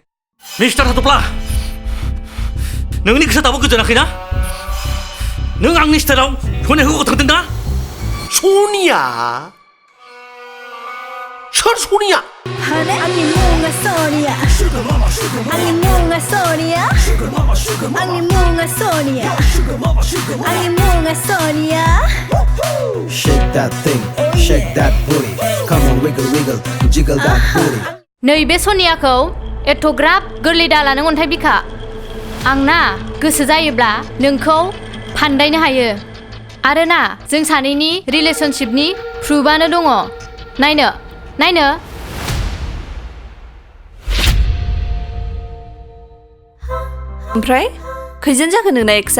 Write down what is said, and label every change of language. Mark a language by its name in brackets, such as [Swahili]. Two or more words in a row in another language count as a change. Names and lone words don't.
[Bodo] मिस्टार हाथफ्ला नोंनि गोसोआ दाबो गोजोनाखैना नों आंनि स्टाइलाव सनियाखौ थांदों ना सनिया सोर सनिया आंनि मुङा सनिया आंनि मुङा सनिया आंनि मुङा सनिया आंनि मुङा सनिया [English] Shake that thing, shake that booty. Come on, wiggle, wiggle, jiggle that booty. [Bodo] नैबे सनियाखौ एथ'ग्राब गोरलै दाला नों अन्थाइ बिखा आंना गोसो जायोब्ला नोंखौ फान्दायनो हायो आरो ना जों सानैनि रिलेशनशिपनि प्रुफआनो दङ नायनो ओमफ्राय खैजोन जाखो नोंना एक्सआ